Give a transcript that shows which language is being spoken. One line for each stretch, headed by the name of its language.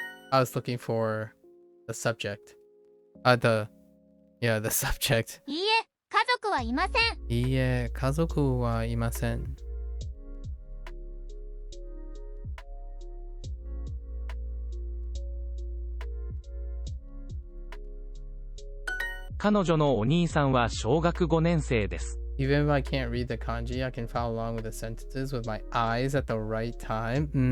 English: I was looking for the subject. The subject.
Japanese: いいえ、家族はいません。いいえ、家族はいません。彼女のお兄さんは小学5年生です。
English: Even if I can't read the kanji, I can follow along with the sentences with my eyes at the right time.